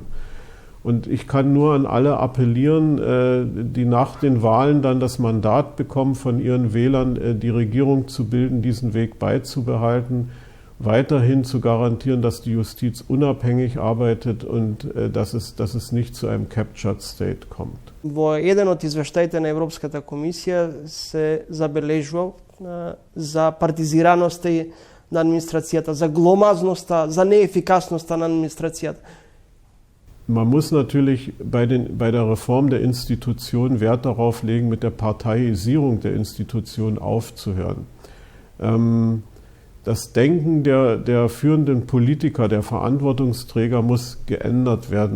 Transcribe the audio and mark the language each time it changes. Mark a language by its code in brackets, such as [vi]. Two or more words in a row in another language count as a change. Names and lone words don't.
[de] Und ich kann nur an alle appellieren, die nach den Wahlen dann das Mandat bekommen, von ihren Wählern die Regierung zu bilden, diesen Weg beizubehalten, weiterhin zu garantieren, dass die Justiz unabhängig arbeitet und dass es nicht zu einem [en] Captured State [de] kommt. [mk] Во еден од извештаите на Европската комисија се забележува за партизираноста на администрацијата, за гломазноста, за неефикасноста на администрацијата. [de] Man muss natürlich bei der Reform der Institutionen Wert darauf legen, mit der Parteiisierung der Institutionen aufzuhören. Das Denken der führenden Politiker, der Verantwortungsträger muss geändert werden.